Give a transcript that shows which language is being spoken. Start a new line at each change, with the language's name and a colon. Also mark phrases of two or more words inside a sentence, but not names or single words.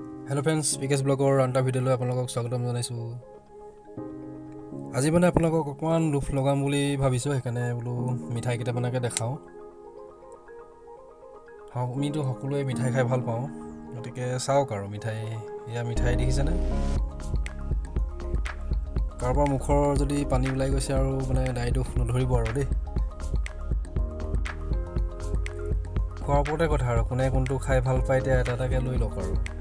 Nepali: हेलो फ्रेंड्स विकेश ब्लगर आनटा भिडिओ आपलोक स्वागतम जनाइछु
Assamese: আজি মানে আপোনালোকক অকমান লুফ লগাম বুলি ভাবিছো সেইকাৰণে বোলো মিঠাই কেইটা বনাকে দেখাও আমিতো সকলোৱে মিঠাই খাই ভাল পাওঁ গতিকে চাওক আৰু মিঠাই ইয়া মিঠাই দেখিছেনে কাৰোবাৰ মুখৰ যদি পানী ওলাই গৈছে আৰু মানে দাইটো নধৰিব আৰু দেই খোৱাৰ ওপৰতে কথা আৰু কোনে কোনটো খাই ভাল পায় এতিয়া এটা এটাকে লৈ লওক আৰু